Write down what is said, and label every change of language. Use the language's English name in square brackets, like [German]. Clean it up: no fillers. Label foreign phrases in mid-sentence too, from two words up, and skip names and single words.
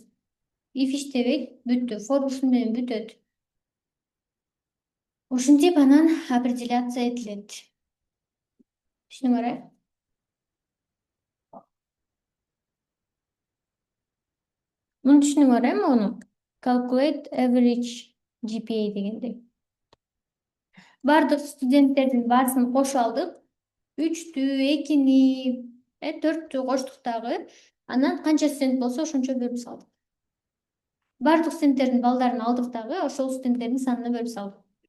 [Kyrgyz] If иштебейт, бүттү. For ушун менен бүтөт. Ушинтип анан определяция этилет. Түшүнүңөр, Муну түшүнүңөр, муну? [English] Calculate average GPA дегенди. [Kyrgyz] Бардык студенттердин баасын кошуп алдык. 3'тү, 2'ни, 4'тү коштук дагы. Анан канча студент болсо ошончо бөлүп салдык. Бардык студенттердин балдарын алдык дагы, ошол студенттердин санына бөлүп салдык.